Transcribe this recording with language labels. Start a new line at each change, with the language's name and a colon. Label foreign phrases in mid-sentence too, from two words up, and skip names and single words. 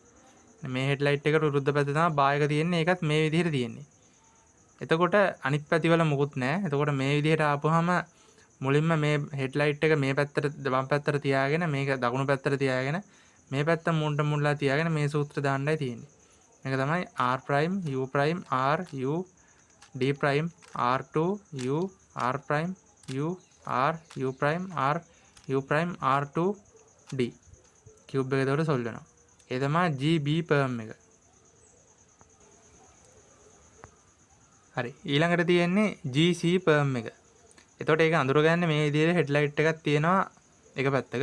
Sinhala: මේ හෙඩ්ලයිට් එකට විරුද්ධ පැත්තේ තමයි බා එක තියෙන්නේ. ඒකත් මේ විදිහට තියෙන්නේ. එතකොට අනිත් පැතිවල මොකුත් නැහැ. එතකොට මේ විදිහට ආපුවාම මුලින්ම මේ හෙඩ්ලයිට් එක මේ පැත්තට වම් පැත්තට තියාගෙන මේක දකුණු පැත්තට තියාගෙන මේ පැත්ත මුන්ට මුල්ලා තියාගෙන මේ සූත්‍ර දාන්නයි තියෙන්නේ. මේක තමයි
English: r prime u prime r u d prime r2 u r prime u r u prime r u prime r2 d
Sinhala: කියුබ් එක එතකොට සොල්ව් වෙනවා. ඒ තමයි GB perm එක. හරි. ඊළඟට තියෙන්නේ GC perm එක. එතකොට ඒක අඳුරගන්න මේ විදිහට හෙඩ්ලයිට් එකක් තියෙනවා එක පැත්තක.